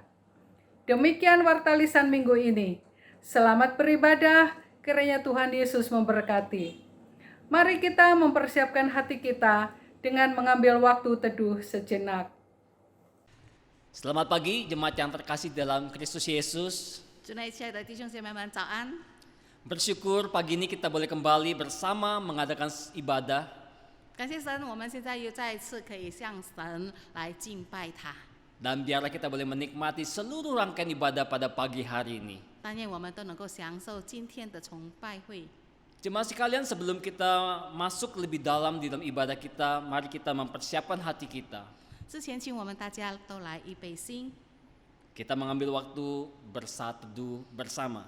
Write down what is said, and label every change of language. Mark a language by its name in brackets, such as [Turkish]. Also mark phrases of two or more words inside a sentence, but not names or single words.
[Indonesian] Demikian warta lisan minggu ini. Selamat beribadah, kiranya Tuhan Yesus memberkati. Mari kita mempersiapkan hati kita dengan mengambil waktu teduh sejenak. Selamat pagi jemaat yang terkasih dalam Kristus Yesus. [Chinese] 主内亲爱的弟兄姐妹们，早安！ [Indonesian] Bersyukur pagi ini kita boleh kembali bersama mengadakan ibadah. [Chinese] 感谢神，我们现在又再一次可以向神来敬拜他。 [Indonesian] Dan biarlah kita boleh menikmati seluruh rangkaian ibadah pada pagi hari ini. [Chinese] 但愿我们都能够享受今天的崇拜会。 [Indonesian] Jemaat sekalian, sebelum kita masuk lebih dalam di dalam ibadah kita, mari kita mempersiapkan hati kita. [Chinese] 之前，请我们大家都来预备心， [Indonesian] Kita mengambil waktu bersatu bersama.